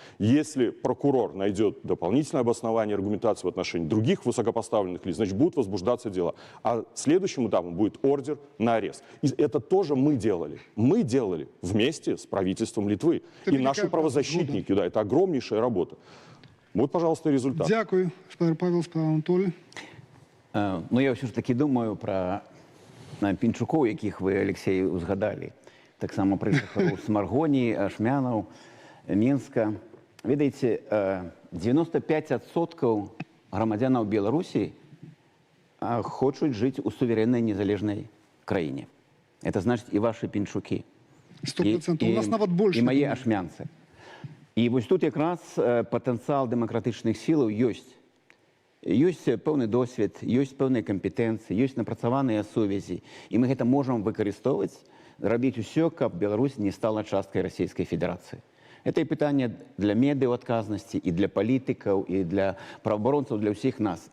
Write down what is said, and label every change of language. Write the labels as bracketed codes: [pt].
[ru] Если прокурор найдет дополнительное обоснование, аргументацию в отношении других высокопоставленных лиц, значит, будут возбуждаться дела. А следующим этапом будет ордер на арест. И это тоже мы делали. Мы делали вместе с правительством Литвы. Это и наши правозащитники. Да, это огромнейшая работа. Вот, пожалуйста, результат. [be] Дякую, спадар Павел, спадар Анатолій. Ну, я все ж таки думаю про Пінчукоў, якіх вы, Алексей, узгадали. Так само про жыхароў Смаргоні, Ашмянаў, Мінска. Ведаеце, 95% грамадзянаў Беларусі хочуць жыць у сувереннай незалежнай краіне. [ru] Это значит и ваши Пінчукі. [be] 100%. У нас нават больше. [ru] И мои ашмянцы. И вот тут якраз потенциал демократичных сил есть. [be] Ёсць пэўны досвед, ёсць пэўныя кампетэнцыі, ёсць напрацаваныя сувязі. І мы гэта можам выкарыстоўваць, рабіць усё, каб Беларусь не стала часткай Расійскай Федэрацыі. Это і пытанне для медыаадказнасці, і для палітыкаў, і для праваабаронцаў, для ўсіх нас.